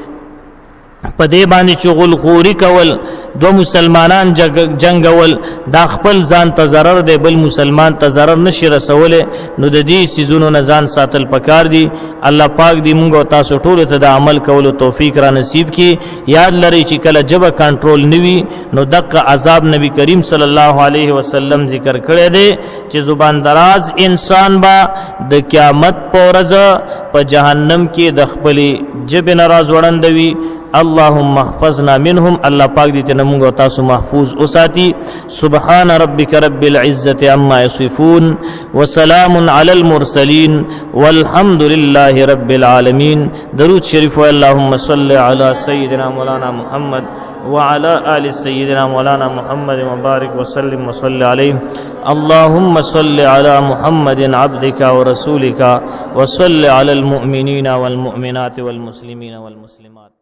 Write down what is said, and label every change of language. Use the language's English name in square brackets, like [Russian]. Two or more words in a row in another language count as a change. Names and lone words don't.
[Pashto] په دې باندې چغل خوري کول، دو مسلمانان جنگول، دا خپل ځان ته ضرر دی، بل مسلمان ته ضرر نشي رسوله. نو د دې سيزونو نه ځان ساتل پکار دي. الله پاک دې موږ او تاسو ټول ته د عمل کولو توفیق را نصیب کړي. یاد لرئ چې کله جبه کنټرول نوي نو دغه عذاب نبی کریم [Arabic] صلی الله علیه وسلم [Pashto] ذکر کړی دی چې زبان دراز انسان با د قیامت په ورځ په جهنم کې د خپل جبه ناراض وړاندوي. [Arabic] اللهم احفظنا منهم. [Pashto] الله پاک دې ته موږ او تاسو محفوظ اوساتي. [Arabic] سبحان ربك رب العزة عما يصفون وسلام على المرسلين والحمد لله رب العالمين. درود شریف اللهم صل على سيدنا مولانا محمد وعلى آل سيدنا مولانا محمد وبارك وسلم وصل عليه. اللهم صل على محمد عبدك ورسولك وصل على المؤمنين والمؤمنات والمسلمين والمسلمات.